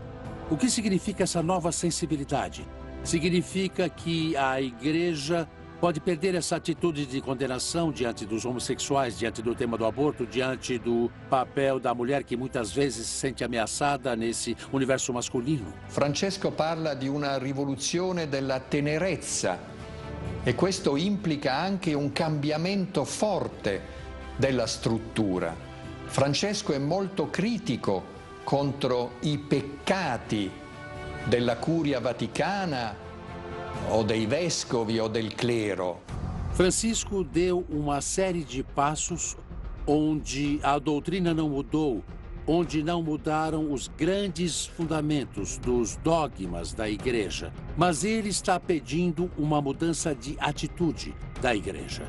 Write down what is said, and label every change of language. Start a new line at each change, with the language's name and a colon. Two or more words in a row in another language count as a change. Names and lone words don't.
Portuguese: O que significa essa nova sensibilidade? Significa que a igreja pode perder essa atitude de condenação diante dos homossexuais, diante do tema do aborto, diante do papel da mulher que muitas vezes se sente ameaçada nesse universo masculino.
Italian: Francesco parla di una rivoluzione della tenerezza e questo implica anche un cambiamento forte della struttura. Francesco è molto critico contro i peccati della Curia Vaticana o dei vescovi o del clero.
Portuguese: Francisco deu uma série de passos onde a doutrina não mudou, onde não mudaram os grandes fundamentos dos dogmas da igreja. Mas ele está pedindo uma mudança de atitude da igreja.